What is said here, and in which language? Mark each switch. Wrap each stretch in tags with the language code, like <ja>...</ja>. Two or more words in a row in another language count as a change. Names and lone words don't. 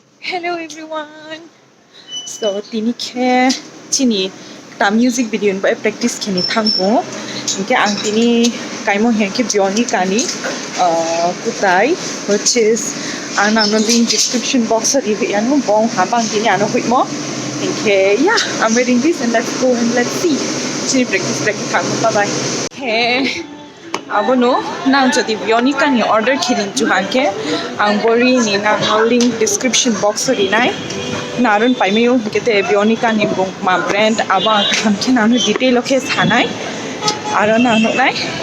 <en>Hello everyone.</en> <trp>So tini ke chini ta</trp> <en>music video</en> <trp>ba practice khini thangbo. Inke ang tini kaimo henke Vyonika ni kutai</trp> <en>which is</en> <trp>anang</trp> <en>link description box</en> <trp>ri anu bong habang tini anu huimo.</trp> <en>Inke yeah, I'm reading this and let's go and let's see.</en> <trp>Chini practice thangbo.</trp> <en>Bye bye. Hey.</en> <trp>Abono nang jodi Vyonika ni order khilin juhanke ang bori ni nang</trp> <en>link description box</en> <trp>ri nai narun paimeo kete Vyonika ni bong ma brand aba kamke nanu detail okhe sanai aro nanu nai</trp>